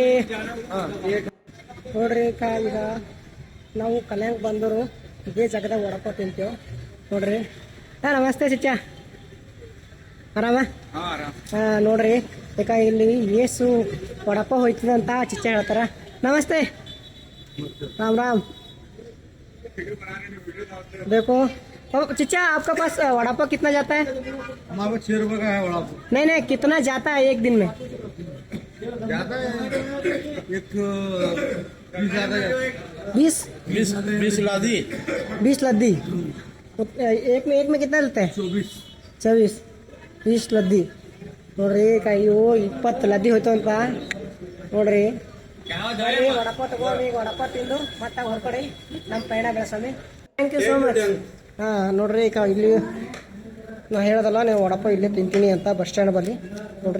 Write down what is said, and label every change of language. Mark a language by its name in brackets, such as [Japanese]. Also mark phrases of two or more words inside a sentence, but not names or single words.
[Kannada] ನೋಡ್ರಿ ಈಗ ನಾವು ಕಲ್ಯಾಣಕ್ಕೆ ಬಂದರು ಇದೇ ಜಾಗದಾಗ ವಡಪಾವ್ ತಿಂತೇವೆ ನೋಡ್ರಿ. ನಮಸ್ತೆ ಚಿಚ್ಚ. ಆರಾಮ ನೋಡ್ರಿ ಯಾಕ ಇಲ್ಲಿ ಏಸು ವಡಪ್ಪ ಹೋಯ್ತದ ಅಂತ ಚಿಚ್ಚ ಹೇಳ್ತಾರ. ನಮಸ್ತೆ, [Hindi] राम राम। देखो चिच्चा, आपका पास वड़ा पाव कितना जाता है? हमारे 6 रुपए का है वड़ा पाव। नहीं, कितना जाता है एक दिन में? ज्यादा है, एक 20 ज्यादा है। 20 लादी 20 लद्दी। एक में कितना लेते हैं? [Kannada] 24 20 ಲದ್ದಿ ನೋಡ್ರಿ. ಅಯ್ಯೋ 20 ಲದ್ದಿ ಹೋಯ್ತು ಅಂತ ನೋಡ್ರಿ. ವಡಪ್ಪ ತಗೋರಿ, ವಡಪ್ಪ ತಿಂದು ಮತ್ತೆ ಹೊರಗಡೆ ನಮ್ಮ ಪಯಣ ಬೆಳೆಸೋಣ. [English] thank you so much. [Kannada] ಹಾಂ ನೋಡ್ರಿ, ಈಗ ಇಲ್ಲಿ ನಾ ಹೇಳೋದಲ್ಲ, ನೀವು ವಡಪ್ಪ ಇಲ್ಲೇ ತಿಂತೀನಿ ಅಂತ [English] bus stand [Kannada] ಬಲ್ಲಿ ನೋಡ್ರಿ.